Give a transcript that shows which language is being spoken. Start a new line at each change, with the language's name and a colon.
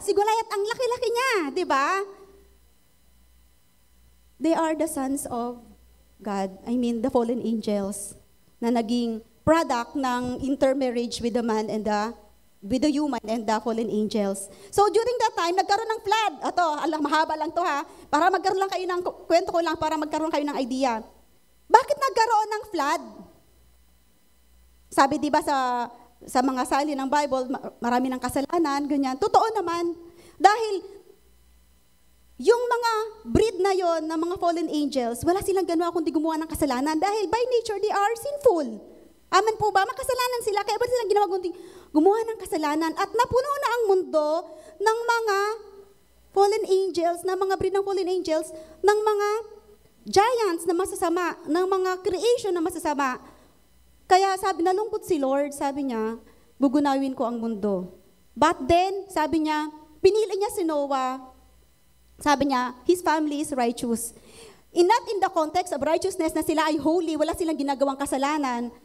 Filipino: Si Goliath, ang laki-laki niya, di ba?
English: They are the sons of God. I mean, the fallen angels
Filipino: na naging
English: product ng intermarriage with the man and with the human and the fallen angels. So during that time, nagkaroon ng flood.
Filipino: Ito, mahaba lang to ha. Para magkaroon lang kayo ng, kwento ko lang para magkaroon kayo ng idea. Bakit nagkaroon ng flood? Sabi di ba sa mga salin ng Bible, marami ng kasalanan, ganyan. Totoo naman. Dahil yung mga breed na yon ng mga fallen angels, wala silang ganawa kundi gumawa ng kasalanan. Dahil
English: by nature, they are sinful.
Filipino: Amen po ba? Makasalanan sila. Kaya ba silang ginawa kundi gumawa ng kasalanan? At napuno na ang mundo ng mga fallen angels, ng mga breed ng fallen angels, ng mga giants na masasama, ng mga creation na masasama. Kaya nalungkot si Lord, sabi niya, gugunawin ko ang mundo. But then, sabi niya, pinili niya si Noah, sabi niya,
English: his family is righteous. Not in the context of righteousness
Filipino: na sila ay holy, wala silang ginagawang kasalanan.